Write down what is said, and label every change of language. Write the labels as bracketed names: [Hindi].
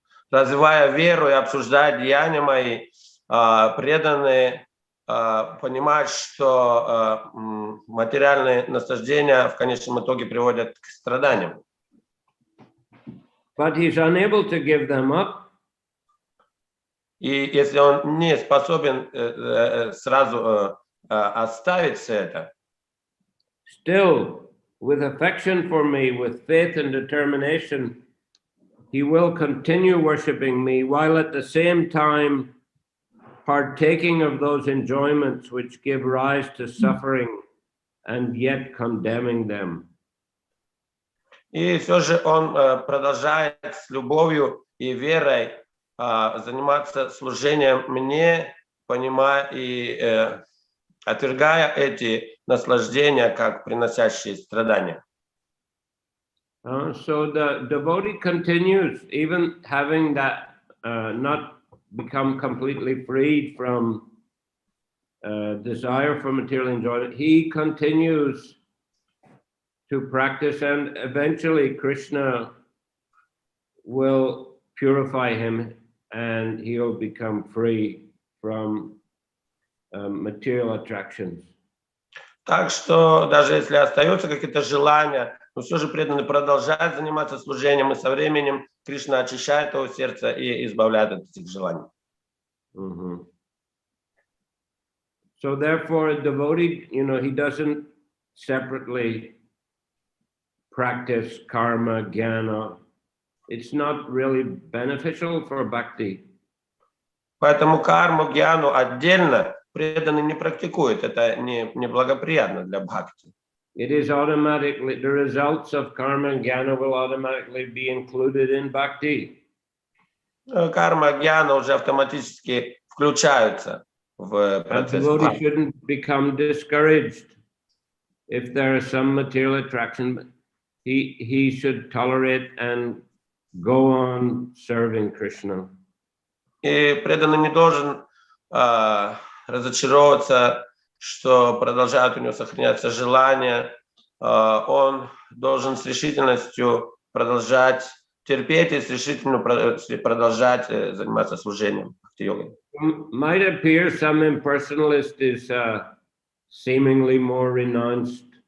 [Russian] Развивая веру и обсуждая деяния мои, преданные понимают, что материальные наслаждения в конечном итоге приводят к страданиям. [English] But he's unable to give them up. [Russian] И если он не способен сразу оставить все это, [English] still, with affection for me, with faith and determination, he will continue worshiping me while at the same time partaking of those enjoyments which give rise to suffering and yet condemning them. [Russian] И все же он продолжает с любовью и верой заниматься служением мне, понимая и отвергая эти наслаждения, как приносящие страдания. [English] So the devotee continues, even having that not become completely freed from desire for material enjoyment, he continues to practice, and eventually Krishna will purify him and he'll become free from material attractions. [Russian] Так что даже если остаются какие-то желания, но все же преданный продолжает заниматься служением, и со временем Кришна очищает его сердце и избавляет от этих желаний. Mm-hmm. [English] So therefore, a devotee, he doesn't separately practice karma, jnana. It's not really beneficial for bhakti. [Russian] Поэтому карму, гьяну отдельно преданный не практикует. Это не благоприятно для бхакти. [English] It is automatically, the results of karma and jnana will automatically be included in bhakti. [Russian] Карма, гьяна уже автоматически включаются в процесс [English] бхакти. A devotee [Russian] бхакти. [English] shouldn't become discouraged if there is some material attraction. He should tolerate and go on serving Krishna. [Russian] И преданный не должен разочаровываться, что продолжают у него сохраняться желания. Он должен с решительностью продолжать терпеть и с решительностью продолжать заниматься служением бхакти-йогой. [English] Might appear some impersonalist is seemingly more renounced.